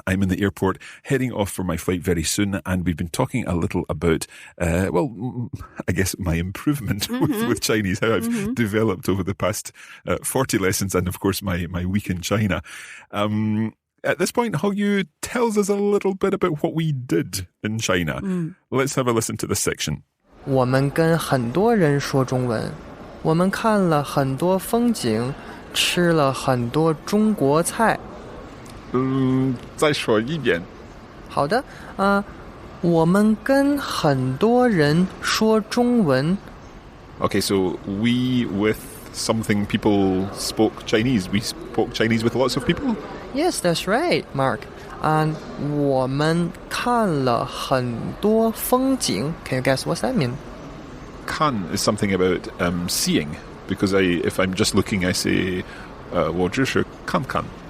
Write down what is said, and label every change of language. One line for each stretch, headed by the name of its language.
English: I'm in the airport, heading off for my flight very soon, and we've been talking a little about, I guess my improvement with Chinese, how I've developed over the past 40 lessons, and of course my week in China. At this point, Hongyu tells us a little bit about what we did in China. Let's have a listen to this section.
Chinese: 我们跟很多人说中文，我们看了很多风景，吃了很多中国菜。再说一遍。好的，我们跟很多人说中文。
English: Okay, so we with something people spoke Chinese. We spoke Chinese with lots of people? Yes, that's right, Mark. And
Chinese: 我们看了很多风景.
English: Can you guess what's that mean? 看 is something about seeing. Because if I'm just looking, I say
Chinese: 我只是看看.